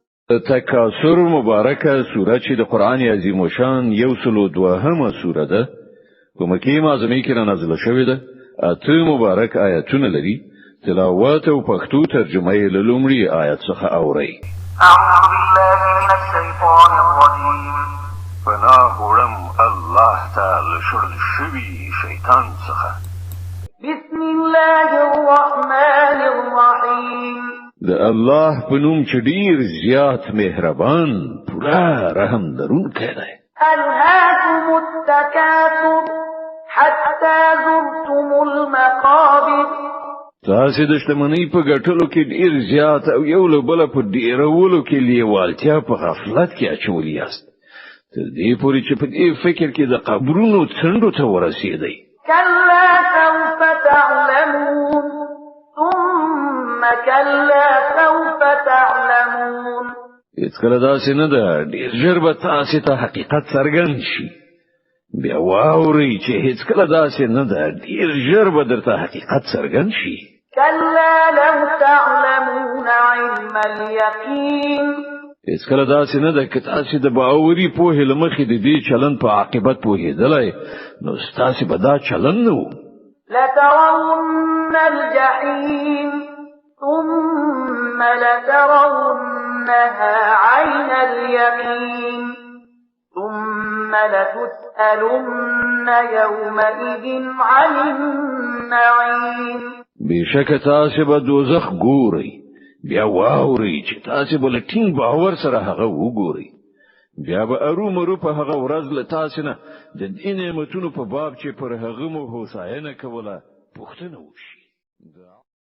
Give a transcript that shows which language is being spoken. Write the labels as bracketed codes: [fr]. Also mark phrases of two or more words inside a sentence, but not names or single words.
[ps] تکاثر مبارکه سوره چې د قران عظیم شان یو سلو دوهمه سوره ده په مکه معظمه کې نازله شوې ده. اته مبارک آیاتونه لري. تلاوت او پښتو ترجمه یې له لومړي آیت څخه اوري. [ar] اعوذ بالله من الشیطان الرجیم. [ps] پناه وړم الله تعالی شړل شوی شیطان څخه. [ar] بسم الله الرحمن الرحیم. [ps] د الله په نوم چې ډیر زیات مهربان پورا رحم لرونکی دی. [ar] الهاكم التکاثر حتى زرتم المقابر. [ps] تاسو د شتمنۍ په ګټلو کې ډیر زیات او یو له بل په ډیرولو کې لیوالتیا په غفلت کې اچولي یاست. تر دې پورې چې په دې فکر کې د قبرونو څنډو ته ورسېدئ. [ar] كلا سوف تعلمون ثم كلا سوف تعلمون. [ps] هیڅکله داسې نه ده. ډیر ژر به تاسو ته حقیقت څرګند شي. بیا واورئ چې هیڅکله داسې نه ده. ډیر ژر به درته حقیقت څرګند شي. [ar] كلا لو تعلمون علم اليقين. [ps] هیڅکله داسې نه ده. که تاسو د باوري پوهې له مخې د دې چلن په عاقبت پوهېدلای نو تاسو به دا چلن نه وو. [ar] لترون الجحيم ثم لترونها عين اليقين ثم لتسألن يومئذ عن النعيم. [ps] بشک تاسو به دوزخ ګورئ. بیا واورئ چې تاسو به لټین باور سره هغه وګورئ. بیا به ارومرو په هغه ورځ له تاسو نه د دې نعمتونو په باب چې پر هغه مو هوساینه کوله پوښتنه وشي.